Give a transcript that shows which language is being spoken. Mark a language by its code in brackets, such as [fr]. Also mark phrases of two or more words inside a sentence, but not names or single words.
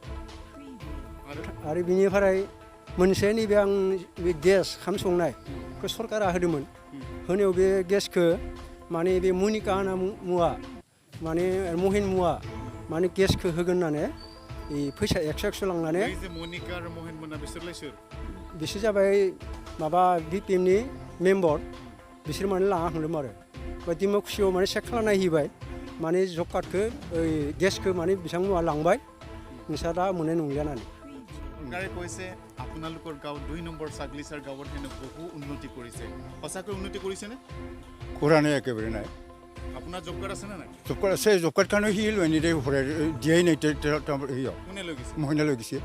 [brx] आरो बिनिफ्राय मोनसे नैबे आं बे गेस ओंखाम संनायखौ सरकारा होदोंमोन होनायाव बे गेसखौ माने बे मनिका होनना मुवा माने महिन मुवा माने गेसखौ होगोन होननानै फैसा 100 लांनानै मनिका आरो महिन मोना बिसोरलाय सोर बिसोर जाबाय माबा बिपिएमनि मेम्बर बिसोर माने लाना थांदोंमोन आरो बा डिमाकुसियाव माने चेक खालामना हैबाय माने [en] job card [brx] गेसखौ माने बिथांमोना लांबाय नोंस्रा दा मोननाय नंलिया होननानै [as] চৰকাৰে কৈছে আপোনালোকৰ গাঁও 2 নম্বৰ চাগলিচাৰ গাঁৱত হেনো বহু উন্নতি কৰিছে সঁচাকৈ উন্নতি কৰিছেনে কৰা নাই একেবাৰে নাই আপোনাৰ [en] job card [as] আছে নে নাই [en] job card [as] আছে [en] job card [as] সি লৈ নিদে দিয়াই নাই কোনে লৈ গৈছে মহিনা লৈ গৈছে